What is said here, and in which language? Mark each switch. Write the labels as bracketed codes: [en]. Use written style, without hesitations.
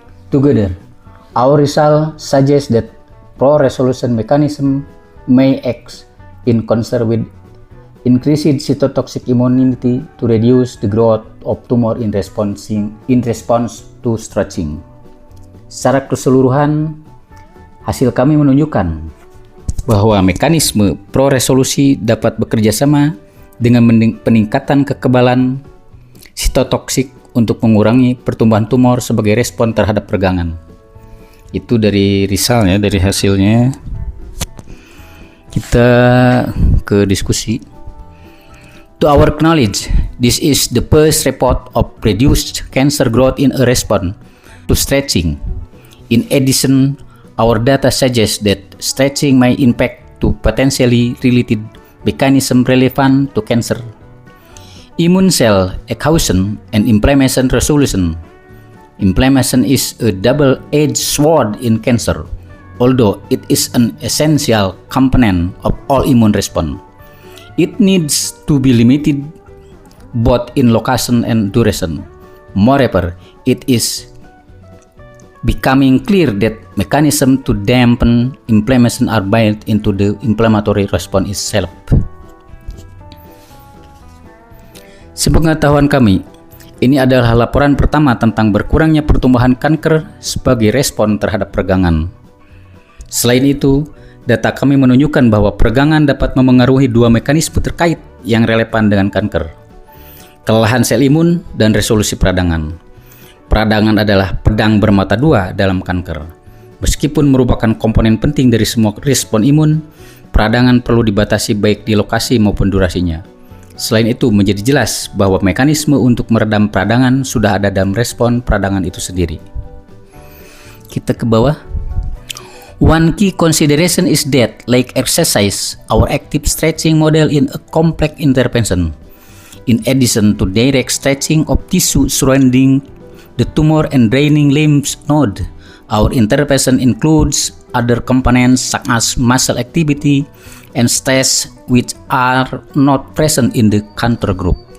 [en] Together, our result suggests that pro-resolution mechanism may act in concert with increased cytotoxic immunity to reduce the growth of tumor in response to stretching. [id] Secara keseluruhan, Hasil kami menunjukkan bahwa mekanisme pro-resolusi dapat bekerja sama dengan peningkatan kekebalan sitotoksik untuk mengurangi pertumbuhan tumor sebagai respon terhadap peregangan. Itu dari risalnya, dari hasilnya. Kita ke diskusi. [en] To our knowledge, this is the first report of reduced cancer growth in a response to stretching. In addition, our data suggests that stretching may impact to potentially related mechanism relevant to cancer. Immune cell exhaustion and inflammation resolution. Inflammation is a double-edged sword in cancer, although it is an essential component of all immune response. It needs to be limited both in location and duration. Moreover, it is becoming clear that mechanisms to dampen inflammation are built into the inflammatory response itself. [id] Sepengetahuan kami, ini adalah laporan pertama tentang berkurangnya pertumbuhan kanker sebagai respon terhadap peregangan. Selain itu, data kami menunjukkan bahwa peregangan dapat memengaruhi dua mekanisme terkait yang relevan dengan kanker: kelelahan sel imun dan resolusi peradangan. Peradangan adalah pedang bermata dua dalam kanker. Meskipun merupakan komponen penting dari semua respon imun, peradangan perlu dibatasi baik di lokasi maupun durasinya. Selain itu, menjadi jelas bahwa mekanisme untuk meredam peradangan sudah ada dalam respon peradangan itu sendiri. Kita ke bawah. [en] One key consideration is that, like exercise, our active stretching model in a complex intervention. In addition to direct stretching of tissue surrounding the tumor and draining lymph node, our intervention includes other components such as muscle activity and stress which are not present in the control group.